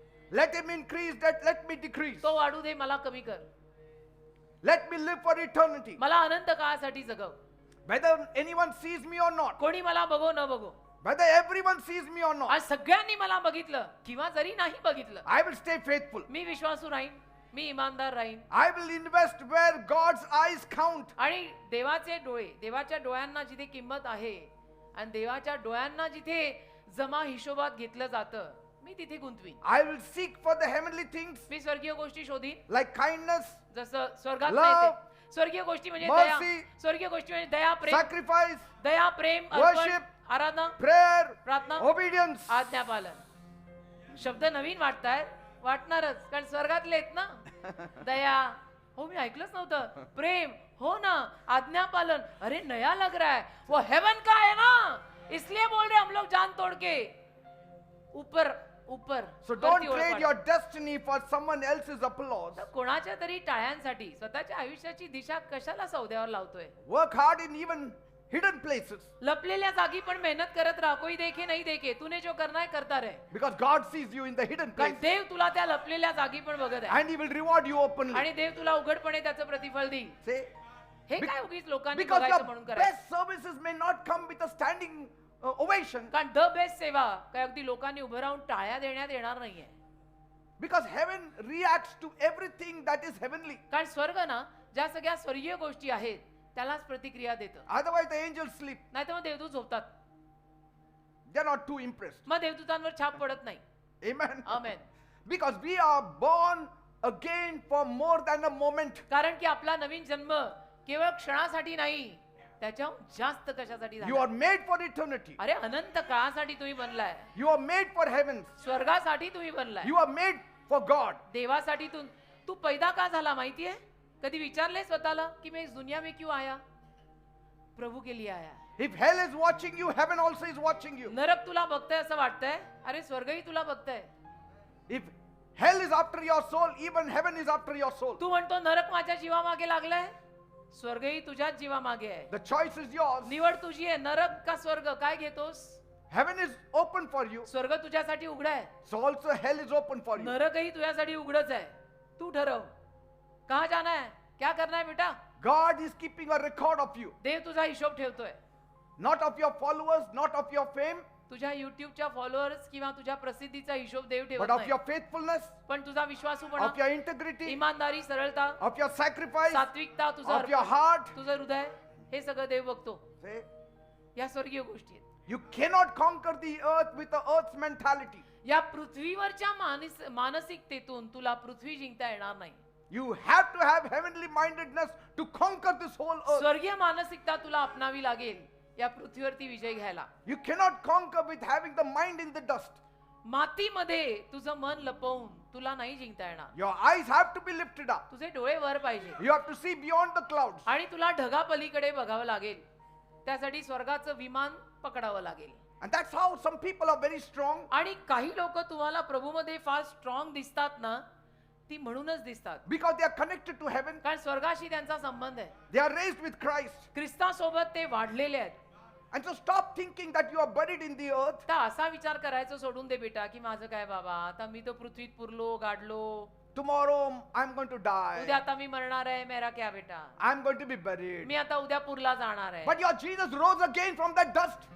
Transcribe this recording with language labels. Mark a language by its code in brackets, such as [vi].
[en] Let him increase, that let me decrease. [mr] तो वाढू दे, मला कमी कर. [en] Let me live for eternity. [mr] मला अनंत काळासाठी जगव. [en] Whether anyone sees me or not. [mr] कोणी मला बघो न बघो, [en] Whether everyone sees me or not. [mr] आज सगळ्यांनी मला बघितलं किंवा जरी नाही बघितलं, [en] I will stay faithful. [mr] मी विश्वासू राहीन, मी इमानदार राहीन. [en] I will invest where God's eyes count. [mr] आणि देवाचे डोळे, देवाच्या डोळ्यांना जिथे किंमत आहे आणि देवाच्या डोळ्यांना जिथे जमा हिशोबात घेतलं जातं, मी तिथे गुंतवीन. [en] I will seek for the heavenly things [mr] मी स्वर्गीय गोष्टी शोधीन. [en] like kindness, [mr] जसं स्वर्गात [en] Love, [mr] नाही ते. स्वर्गीय गोष्टी म्हणजे दया. [en] mercy, [mr] स्वर्गीय गोष्टी म्हणजे दया, प्रेम, [en] sacrifice, [mr] दया, प्रेम, अर्पण, [en] worship, [mr] आराधना, [en] prayer, [mr] प्रार्थना, [en] obedience. [mr] आज्ञापालन. शब्द नवीन वाटतायत, वाटणारच कारण स्वर्गातले आहेत ना. दया, हो मी ऐकलंच नव्हतं. प्रेम, हो ना. [hi] आज्ञापालन, अरे नया लग रहा है, वो हेवन का है ना, इसलिए बोल रहे हम लोग जान तोड़ के ऊपर ऊपर. [en] So [mr] वरती [en] don't [mr] ओळख [en] trade [mr] वाढ. [en] your destiny for someone else's applause. [mr] तर कोणाच्या तरी टाळ्यांसाठी स्वतःच्या आयुष्याची दिशा कशाला सौद्यावर लावतोय. [en] Work hard in even hidden places. [mr] लपलेल्या जागी पण मेहनत करत राहा. [hi] कोई देखे नहीं देखे, तूने जो करना है करता रहे. [en] Because God sees you in the hidden [mr] कारण [en] place. [mr] देव तुला त्या लपलेल्या जागी पण बघत आहे [en] And He will reward you openly. [mr] आणि देव तुला उघडपणे त्याचं प्रतिफळ देईल. [en] Say, [mr] हे काय उगीच लोकांनी [en] because [mr] बघायचं [en] your [mr] म्हणून करायचं. [en] best services may not come with a standing ovation. [mr] कारण द बेस्ट सेवा काय अगदी लोकांनी उभं राहून टाळ्या देण्यात येणार नाहीये. [en] Because heaven reacts to everything that is heavenly. [mr] कारण स्वर्ग ना ज्या सगळ्या स्वर्गीय गोष्टी आहेत त्यालाच प्रतिक्रिया देतं. [en] Otherwise, the angels sleep. [mr] नाही तर मग देवदूत झोपतात. [en] They're not too impressed. [mr] मग देवदूतांवर छाप पडत नाही. [en] Amen. [mr] Amen. [en] Because we are born again for more than a moment. [mr] कारण की आपला नवीन जन्म केवळ क्षणासाठी नाही, त्याच्या जास्त कशासाठी [en] You [mr] झाला. [en] are made for eternity. [mr] अरे अनंत काळासाठी तुम्ही बनलाय. [en] You are made for heavens. [mr] स्वर्गासाठी तुम्ही बनलाय. [en] You are made for God. [mr] देवासाठी तू पैदा का झाला माहितीये? कधी विचारले स्वतःला की [hi] मैं इस दुनिया में क्यों आया? प्रभु के लिए आया. [en] If hell is watching you, heaven also is watching you. [mr] नरक तुला बघतंय असं वाटतंय, अरे स्वर्गही तुला बघतंय. [en] If hell is after your soul, even heaven is after your soul. [mr] तू म्हणतो नरक माझ्या जीवामागे लागलाय, स्वर्गही तुझ्याच जीवामागे आहे. [en] The choice is yours. [mr] निवड तुझी आहे. नरक का स्वर्ग, काय घेतोस? [en] Heaven is open for you. [mr] स्वर्ग तुझ्यासाठी उघडा आहे, [en] So also hell is open for you. [mr] नरकही तुझ्यासाठी उघडच आहे. तू ठरव [hi] कहाँ जाना है, क्या करना है बेटा. [en] God is keeping a record of you. [mr] देव तुझा हिशोब ठेवतोय. [en] Not of your followers, not of your fame, [mr] तुझ्या युट्यूबच्या फॉलोअर्स किंवा तुझ्या प्रसिद्धीचा हिशोब देव [en] but [mr] ठेवत [en] of [mr] नाही. [en] your faithfulness, [mr] पण तुझा विश्वासूपणा, [en] of your integrity, [mr] इमानदारी, सरळता, [en] of your sacrifice, [mr] सात्विकता, तुझं [en] of your [mr] अर्पण, [en] heart. [mr] तुझं हृदय, हे सगळं देव बघतो. [en] Say, [mr] या स्वर्गीय गोष्टी आहेत. [en] you cannot conquer the earth with the earth's mentality. [mr] या पृथ्वीवरच्या मानसिकतेतून तुला पृथ्वी जिंकता येणार नाही. [en] You have to have heavenly mindedness to conquer this whole earth. [mr] स्वर्गीय मानसिकता तुला अपनावी लागेल या पृथ्वीवरती विजय घ्यायला. [en] You cannot conquer with having the mind in the dust. [mr] मातीमध्ये तुझं मन लपवून तुला नाही जिंकता येणार. [en] Your eyes have to be lifted up. [mr] तुझे डोळे वर पाहिजे [en] You have to see beyond the clouds. [mr] आणि तुला ढगापलीकडे बघावं लागेल. त्यासाठी स्वर्गाचं विमान पकडावं लागेल. [en] And that's how some people are very strong. [mr] आणि काही लोक तुम्हाला प्रभूमध्ये फार स्ट्रॉंग दिसतात ना, ती म्हणूनच दिसतात [en] Because they are connected to heaven. [mr] कारण स्वर्गाशी त्यांचा संबंध आहे. [en] They are raised with Christ. [mr] ख्रिस्तासोबत ते वाढलेले आहेत. [en] And so stop thinking that you are buried in the earth. [mr] तर असा विचार करायचं सोडून दे बेटा की माझं काय बाबा, आता मी तो पृथ्वीत पुरलो गाडलो, [en] Tomorrow I'm going to die. [mr] उद्या आता मी मरणार आहे, [hi] मेरा क्या बेटा, [en] I'm going to be buried. [mr] मी आता उद्या पुरला जाणार आहे. [en] But your Jesus rose again from that dust.